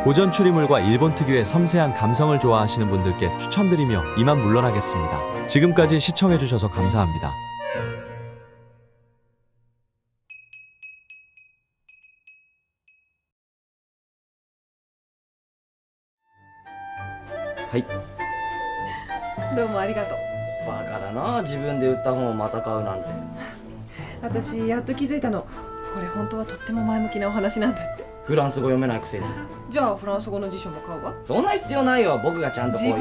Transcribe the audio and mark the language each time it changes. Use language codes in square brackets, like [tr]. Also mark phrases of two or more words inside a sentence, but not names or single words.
[ko] 고전 추리물과 일본 특유의 섬세한 감성을 좋아하시는 분들께 추천드리며 이만 물러나겠습니다. 지금까지 시청해주셔서 감사합니다. [ja] 하이。どうもありがとう。バカだな、自分で売った本をまた買うなんて。私やっと気づいたの。これ本当はとっても前向きなお話なんだって。フランス語読めないくせに。じゃあフランス語の辞書も買うわ。そんな必要ないよ、僕がちゃんとこういう。